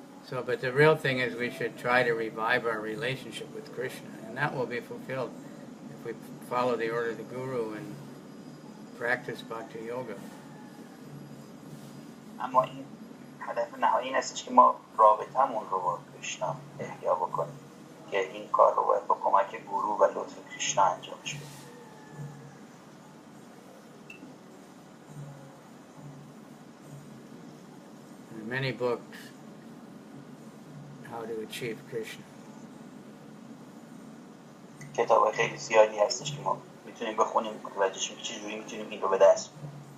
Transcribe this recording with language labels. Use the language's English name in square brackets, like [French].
[English] So, but the real thing is we should try to revive our relationship with Krishna, and that will be fulfilled if we follow the order of the Guru and practice Bhakti Yoga. [Persian] اما این هدف نهایی این هستش که ما رابطمون رو با کریشنا احیا بکنیم که این کار رو باید با کمک گورو و لطف کریشنا انجامش بدیم. [English] There are many books how to achieve Krishna. [Persian] کتاب خیلی زیادی هستش که ما میتونیم بخونیم متوجه شیم که چجوری میتونیم این رو به دست بیاریم.